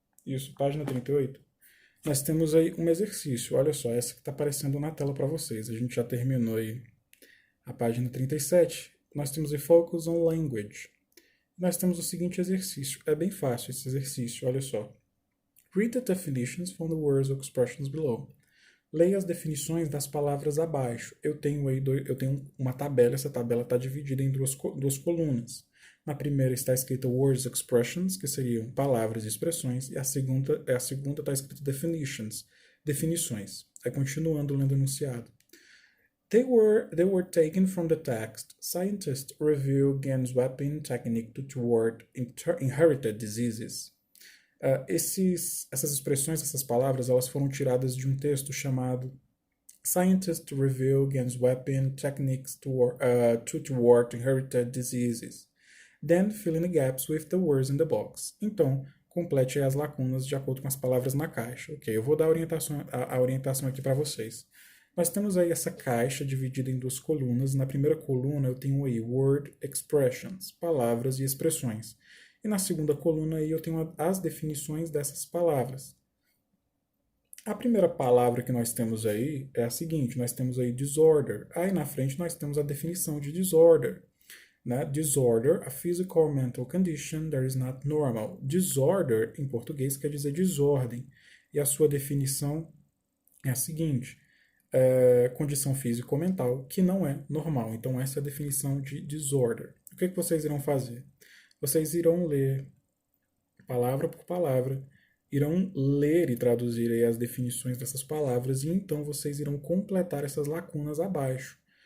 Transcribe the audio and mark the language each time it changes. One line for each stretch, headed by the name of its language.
Portuguese: Isso, página 38. Nós temos aí um exercício. Olha só, essa que está aparecendo na tela para vocês. A gente já terminou aí a página 37. Nós temos aí Focus on Language. Nós temos o seguinte exercício. É bem fácil esse exercício, olha só.
English: Read the definitions from the words or expressions below.
Portuguese: Leia as definições das palavras abaixo. Eu tenho uma tabela, essa tabela está dividida em duas colunas. Na primeira está escrita Words Expressions, que seriam palavras e expressões, e a segunda está escrita Definitions, definições. Aí continuando lendo o enunciado.
English: They were taken from the text. Scientists review Gen's weapon technique to thwart inherited diseases.
Portuguese: Essas expressões, essas palavras, elas foram tiradas de um texto chamado Scientists Review Gen's Weapon Techniques to Thwart Inherited Diseases.
English: Then fill in the gaps with the words in the box.
Portuguese: Então, complete as lacunas de acordo com as palavras na caixa. Ok, eu vou dar a orientação aqui para vocês. Nós temos aí essa caixa dividida em duas colunas. Na primeira coluna eu tenho aí Word Expressions, palavras e expressões. E na segunda coluna aí eu tenho as definições dessas palavras. A primeira palavra que nós temos aí é a seguinte, nós temos aí disorder. Aí na frente nós temos a definição de disorder. Né?
English: Disorder, a physical or mental condition that is not normal.
Portuguese: Disorder, em português, quer dizer desordem. E a sua definição é a seguinte, condição física ou mental que não é normal. Então essa é a definição de disorder. O que vocês irão fazer? Vocês irão ler, palavra por palavra, irão ler e traduzir aí as definições dessas palavras e então vocês irão completar essas lacunas abaixo.